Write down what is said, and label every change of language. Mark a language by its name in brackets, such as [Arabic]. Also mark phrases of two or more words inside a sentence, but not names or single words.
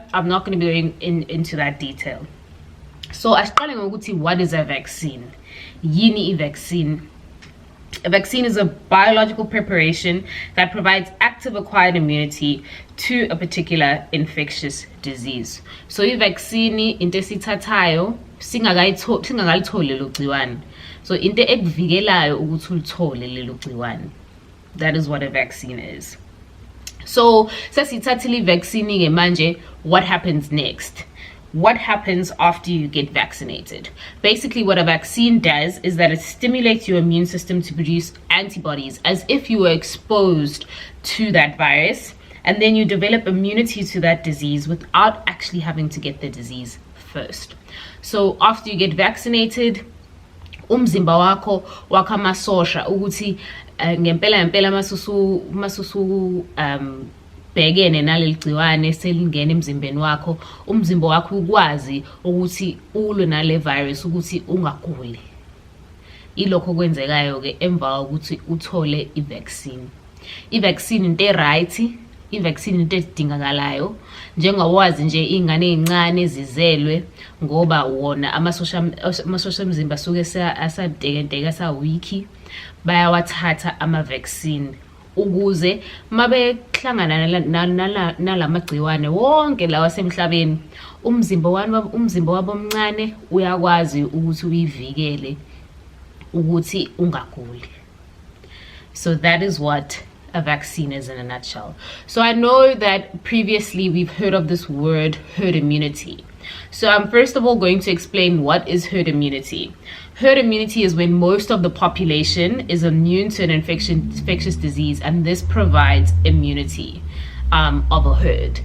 [English] I'm not going to be going into that detail. So what is a vaccine? [Zulu] Yini vaccine. [English] A vaccine is a biological preparation that provides active acquired immunity to a particular infectious disease. [Zulu] So vaccine into esithathayo singakayitholi lelo gciwane. So into ekuvikelayo ukuthi ulithole lelo gciwane. [English] That is what a vaccine is. [Zulu] So sesithathile vaccine ke manje, [English] what happens next? What happens after you get vaccinated? Basically, what a vaccine does is that it stimulates your immune system to produce antibodies as if you were exposed to that virus, and then you develop immunity to that disease without actually having to get the disease first. So after you get vaccinated, [Zulu] umzimba wakho wakha amasosha ukuthi ngempela masusu bhekene naleli gciwane selingena emzimbeni wakho, umzimba wakho ukwazi ukuthi ulwe nale virus ukuthi ungaguli. Ilokho kwenzekayo ke emva ukuthi uthole i-vaccine. I-vaccine into right, i-vaccine into edingakalayo, njengawazi nje ingane ezincane zizelwe ngoba wona amasosha omzimba suke asadekenteka sawiki, bayawathatha ama-vaccine ukuze mabehlangana nalamagciwane wonke lawa semhlabeni, umzimba wabo omncane uyakwazi ukuthi uyivikele ukuthi ungaguli. [English] So that is what a vaccine is in a nutshell. So I know that previously we've heard of this word herd immunity. So I'm first of all going to explain what is herd immunity. Herd immunity is when most of the population is immune to an infectious disease, and this provides immunity of a herd.